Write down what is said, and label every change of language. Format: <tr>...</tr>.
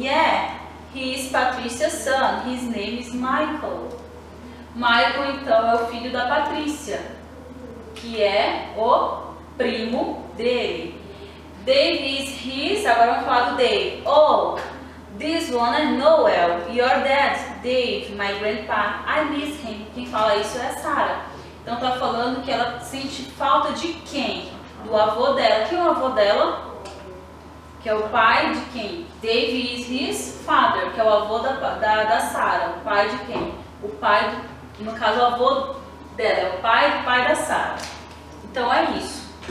<en>Yeah, he is Patricia's son. His name is Michael.</en> <pt>Michael, então, é o filho da Patrícia, que é o primo dele.</pt> <en>Dave is his,</en> <pt>agora vamos falar do Dave.</pt> <en>Oh, this one is Noel, your dad, Dave, my grandpa. I miss him.</en> <pt>Quem fala isso é a Sarah. Então tá falando que ela sente falta de quem? Do avô dela. Quem é o avô dela? Que é o pai de quem?</pt> <en>Dave is his father,</en> <pt>que é o avô da Sarah. O pai de quem? O pai, no caso o avô dela, é o pai do pai da Sarah. Então é isso.</pt>